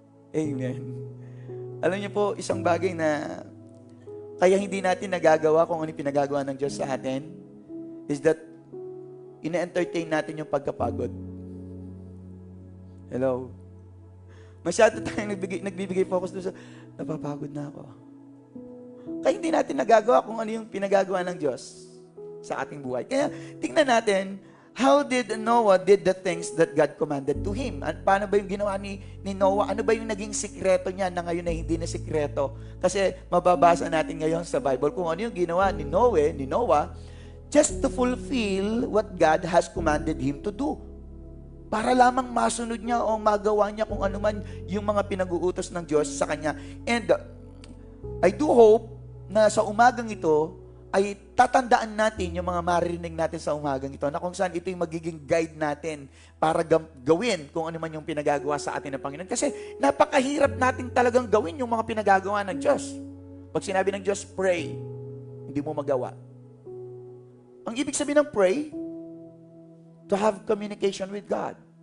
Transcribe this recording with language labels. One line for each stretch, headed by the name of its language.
Filipino: Amen. Alam niyo po, isang bagay na kaya hindi natin nagagawa kung ano yung pinagagawa ng Diyos sa atin is that ina-entertain natin yung pagkapagod. Hello? Masyado tayong nagbibigay focus doon sa napapagod na ako. Kaya hindi natin nagagawa kung ano yung pinagagawa ng Diyos sa ating buhay. Kaya tingnan natin,
English: how did Noah did the things that God commanded to him?
Filipino: At paano ba yung ginawa ni Noah? Ano ba yung naging sikreto niya na ngayon na hindi na sikreto? Kasi mababasa natin ngayon sa Bible kung ano yung ginawa ni Noah,
English: just to fulfill what God has commanded him to do.
Filipino: Para lamang masunod niya o magawa niya kung ano man yung mga pinag-uutos ng Diyos sa kanya.
English: And I do hope
Filipino: na sa umagang ito, ay tatandaan natin yung mga maririnig natin sa umagang ito na kung saan ito yung magiging guide natin para gawin kung ano man yung pinagagawa sa atin ng Panginoon. Kasi napakahirap natin talagang gawin yung mga pinagagawa ng Diyos. Pag sinabi ng Diyos, pray, hindi mo magawa. Ang ibig sabihin ng pray,
English: to have communication with God.